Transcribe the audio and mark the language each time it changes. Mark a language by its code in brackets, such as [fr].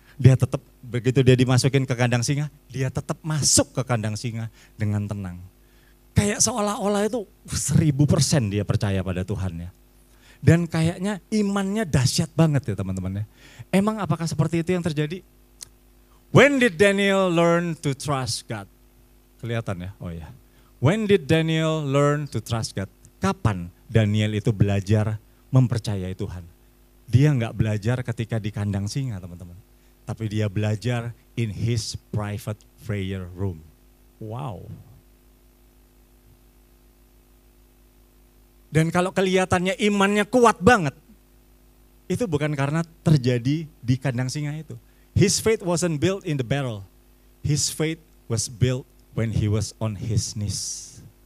[id] Dia tetap begitu dia dimasukin ke kandang singa, dia tetap masuk ke kandang singa dengan tenang. Kayak seolah-olah itu 1000% dia percaya pada Tuhannya. Dan kayaknya imannya dahsyat banget ya teman-teman ya. Emang apakah seperti itu yang terjadi? [en] When did Daniel learn to trust God? [id] Kelihatan ya? Oh ya. [en] When did Daniel learn to trust God? [id] Kapan Daniel itu belajar mempercayai Tuhan? Dia nggak belajar ketika di kandang singa teman-teman. Tapi dia belajar [en] in his private prayer room. Wow. [id] Dan kalau kelihatannya imannya kuat banget, itu bukan karena terjadi di kandang singa itu. [en] His faith wasn't built in the barrel. His faith was built when he was on his knees.